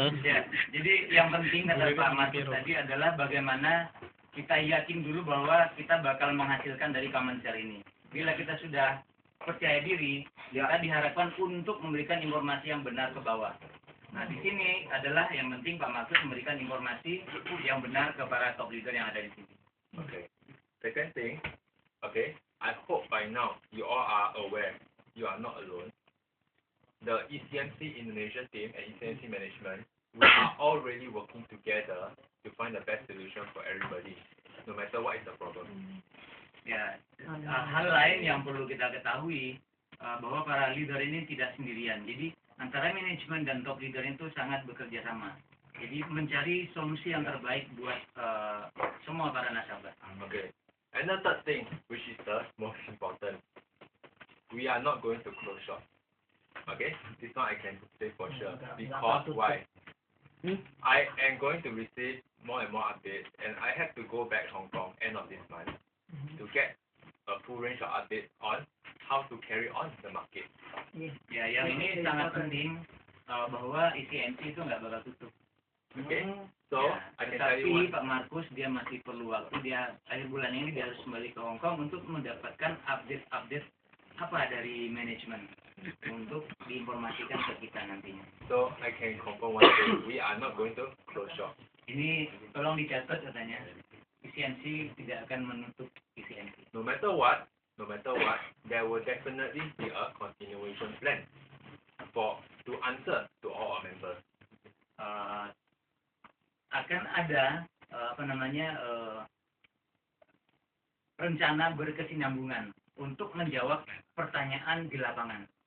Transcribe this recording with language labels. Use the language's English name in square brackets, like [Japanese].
[Indonesian] Ya, jadi yang penting kata Pak Markus tadi adalah bagaimana kita yakin dulu bahwa kita bakal menghasilkan dari common share ini. Bila kita sudah percaya diri, kita diharapkan untuk memberikan informasi yang benar ke bawah. Nah, di sini adalah yang penting Pak Markus memberikan informasi yang benar ke para top leader yang ada di sini. [English] Okay. Second thing, okay, I hope by now you all are aware you are not alone. The ECMC Indonesia team and ECMC management, we are already working together to find the best solution for everybody, no matter what is the problem. [Indonesian] Ya, hal lain yang perlu kita ketahui bahwa para leader ini tidak sendirian. Jadi antara manajemen dan top leader itu sangat bekerja sama. Jadi mencari solusi yang terbaik buat semua para nasabah. [English] Okay. And the third thing, which is the most important, we are not going to close shop. Okay, this one I can say for sure. Because why? I am going to receive more and more updates, and I have to go back Hong Kong end of this month to get a full range of updates on how to carry on the market. [Indonesian] Ya, yang ini sangat penting bahwa ECMC itu nggak bakal tutup. [English] Okay, so [Indonesian] Ya, [English] I can tell you one. [Indonesian] Pak Markus dia masih perlu waktu. Dia akhir bulan ini dia harus kembali ke Hong Kong untuk mendapatkan update apa dari manajemen untuk diinformasikan ke kita nantinya. [English] So I can confirm one thing: we are not going to close shop. [Indonesian] Ini tolong dicatat katanya. ECMC tidak akan menutup ECMC. [English] No matter what, there will definitely be a continuation plan to answer to all our members. [Indonesian] Akan ada rencana berkesinambungan untuk menjawab pertanyaan di lapangan.